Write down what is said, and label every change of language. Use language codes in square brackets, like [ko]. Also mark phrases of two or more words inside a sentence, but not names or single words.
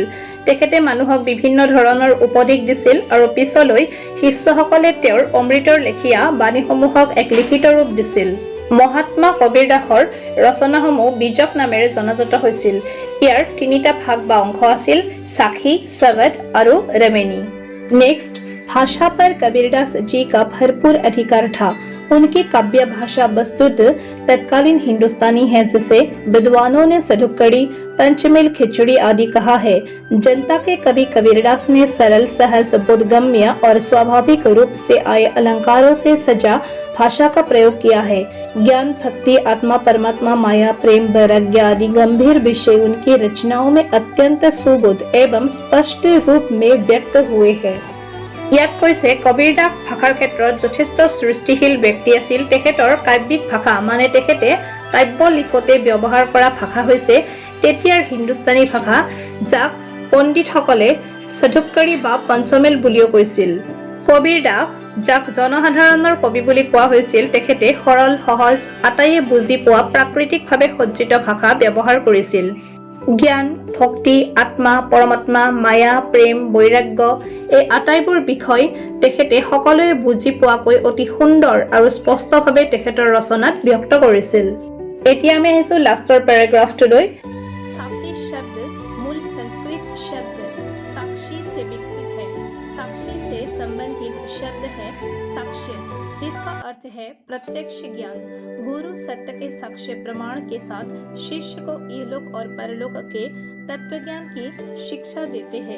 [as] তেখেতে মানুহক বিভিন্ন ধৰণৰ উপদেশ দিছিল আৰু পিছলৈ শিষ্যসকলে তেওঁৰ অমৃতৰ লেখীয়া বাণীসমূহক এক লিখিত ৰূপ দিছিল। মহাত্মা কবীৰদাসৰ ৰচনাসমূহ বীজক নামেৰে জনাজাত হৈছিল। ইয়াৰ 3টা ভাগ বা অংশ আছিল, [hi] साखी, सवद और रमेनी। नेक्स्ट, भाषा पर कबीरदास जी का भरपूर अधिकार था। उनकी काव्य भाषा वस्तुतः तत्कालीन हिंदुस्तानी है, जिसे विद्वानों ने सधुक्कड़ी, पंचमेल, खिचड़ी आदि कहा है। जनता के कवि कबीरदास ने सरल, सहज, बोधगम्य और स्वाभाविक रूप से आए अलंकारों से सजा भाषा का प्रयोग किया है। ज्ञान, भक्ति, आत्मा, परमात्मा, माया, प्रेम, वैराग्य आदि गंभीर विषय उनकी रचनाओं में अत्यंत सुबोध एवं स्पष्ट रूप में व्यक्त हुए हैं। [as] ইয়াত কৈছে কবীৰদাস ভাষাৰ ক্ষেত্ৰত যথেষ্ট সৃষ্টিশীল ব্যক্তি আছিল। তেখেতৰ কাব্যিক ভাষা, মানে তেখেতে কাব্য লিখোতে ব্যৱহাৰ কৰা ভাষা হৈছে তেতিয়াৰ হিন্দুস্তানী ভাষা, যাক পণ্ডিতসকলে সধুক্কড়ী বা পঞ্চমেল বুলিও কৈছিল। কবীৰদাস, যাক জনসাধাৰণৰ কবি বুলি কোৱা হৈছিল, তেখেতে সৰল, সহজ, আটাইয়ে বুজি পোৱা প্ৰাকৃতিকভাৱে সজ্জিত ভাষা ব্যৱহাৰ কৰিছিল। জ্ঞান, ভক্তি, আত্মা, পৰমাত্মা, মায়া, প্ৰেম, বৈৰাগ্য এই আটাইবোৰ বিষয় তেখেতে সকলোৱে বুজি পোৱাকৈ অতি সুন্দৰ আৰু স্পষ্টভাৱে তেখেতৰ ৰচনাত ব্যক্ত কৰিছিল। এতিয়া আমি আহিছো লাষ্টৰ পেৰাগ্ৰাফটোলৈ। [hi] साखी शब्द मूल संस्कृत शब्द साक्षी से विकसित है। साक्षी से संबंधित शब्द है साक्ष्य, जिसका अर्थ है प्रत्यक्ष ज्ञान। गुरु सत्य के साक्ष्य प्रमाण के साथ शिष्य को इहलोक और परलोक के तत्व ज्ञान की शिक्षा देते हैं।